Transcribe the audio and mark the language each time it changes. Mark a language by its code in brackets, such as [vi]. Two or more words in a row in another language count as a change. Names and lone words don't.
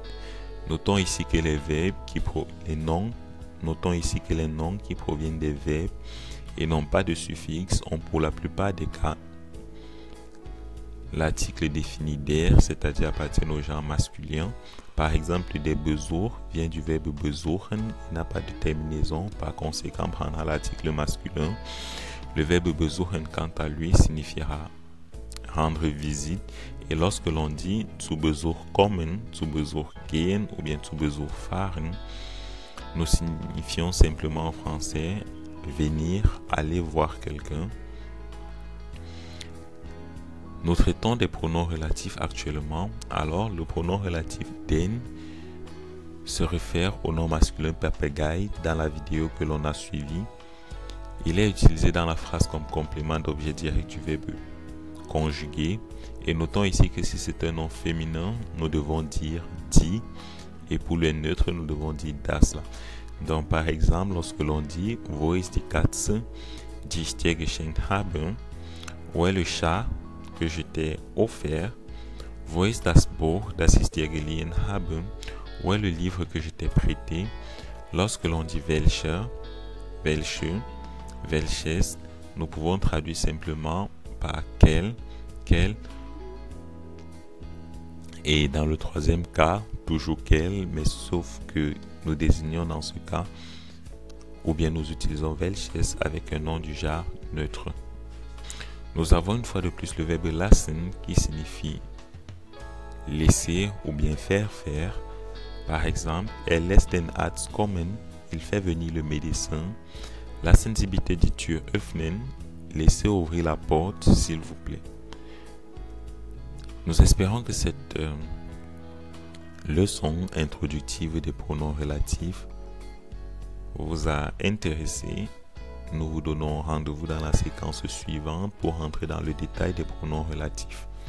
[fr] Notons ici que les noms qui proviennent des verbes et non pas de suffixe ont pour la plupart des cas l'article défini der, c'est-à-dire appartient au genre masculin. Par exemple, des Besuch vient du verbe besuchen, il n'a pas de terminaison, par conséquent prendra l'article masculin. Le verbe besuchen, quant à lui, signifiera rendre visite. Et lorsque l'on dit [de] zu Besuch kommen, zu Besuch gehen [fr] ou bien [de] zu Besuch fahren, [fr] nous signifions simplement en français venir, aller voir quelqu'un. Nous traitons des pronoms relatifs actuellement. Alors, le pronom relatif den se réfère au nom masculin papegaille dans la vidéo que l'on a suivie. Il est utilisé dans la phrase comme complément d'objet direct du verbe conjugué. Et notons ici que si c'est un nom féminin, nous devons dire die. Et pour le neutre, nous devons dire das. Donc, par exemple, lorsque l'on dit [de] wo ist die Katze, die ich dir geschenkt habe, [fr] où est le chat que je t'ai offert, [de] wo ist das Buch, das ich dir geliehen habe, [fr] où est le livre que je t'ai prêté. Lorsque l'on dit [de] welcher, welche, welches, [fr] nous pouvons traduire simplement par quel, quel. Et dans le troisième cas, toujours quel, mais sauf que nous désignons dans ce cas, ou bien nous utilisons welches avec un nom du genre neutre. Nous avons une fois de plus le verbe lassen qui signifie laisser ou bien faire faire. Par exemple, [de] lässt den Arzt kommen, [fr] il fait venir le médecin. [de] Lassen Sie bitte die Tür öffnen, [fr] laissez ouvrir la porte s'il vous plaît. Nous espérons que cette leçon introductive des pronoms relatifs vous a intéressé. Nous vous donnons rendez-vous dans la séquence suivante pour entrer dans le détail des pronoms relatifs.